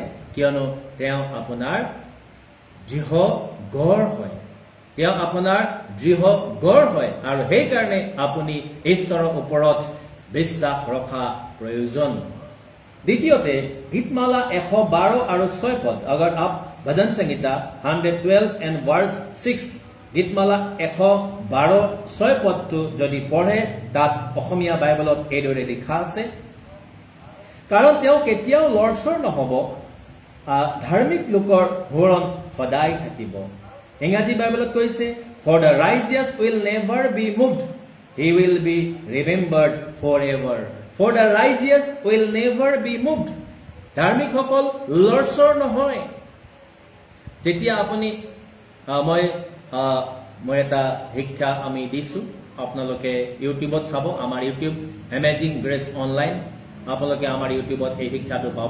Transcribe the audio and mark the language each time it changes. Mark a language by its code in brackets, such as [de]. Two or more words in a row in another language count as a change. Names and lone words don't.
[as] কিয়নো তেওঁ আপোনাৰ দৃঢ় গড় হয়, তেওঁ আপোনাৰ দৃঢ় গড় হয়, আৰু সেইকাৰণে আপুনি ঈশ্বৰৰ ওপৰত বিশ্বাস ৰখা প্ৰয়োজন। দ্বিতীয়তে গীতমালা 112 আৰু 6 পদ, [hi] अगर आप भजन संहिता 112 [en] and verse 6, [as] গীতমালা 112 6 পদটো যদি পঢ়ে, তাত অসমীয়া বাইবেলত এইদৰে লিখা আছে, কাৰণ তেওঁ কেতিয়াও লৰচৰ নহব, ধাৰ্মিক লোকৰ সোঁৱৰণ সদায় থাকিব। ইংৰাজী বাইবেলত কৈছে [en] for the righteous will never be moved, he will be remembered forever. For the righteous will never be moved, [as] ধাৰ্মিকসকল লৰচৰ নহয়। যেতিয়া আপুনি মই এটা শিক্ষা আমি দিছো, আপোনালোকে ইউটিউবত চাব, আমাৰ ইউটিউব এমেজিং গ্ৰেছ অনলাইন, আপোনালোকে আমাৰ ইউটিউবত এই শিক্ষাটো পাব।